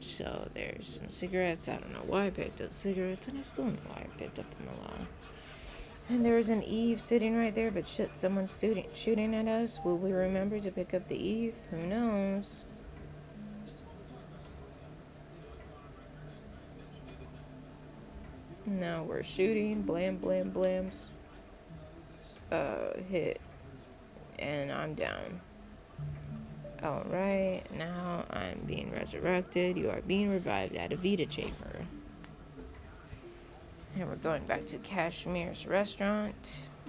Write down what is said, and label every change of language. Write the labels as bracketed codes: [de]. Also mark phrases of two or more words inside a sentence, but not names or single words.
[en] So there's some cigarettes. I don't know why I picked up cigarettes, and I still don't know why I picked up them alone. And there's an Eve sitting right there, but shit, someone's shooting at us. Will we remember to pick up the Eve? Who knows? Now we're shooting. Blam, blam, blams. Hit. And I'm down. Alright, now I'm being resurrected. You are being revived at a Vita chamber. And we're going back to Kashmir's restaurant.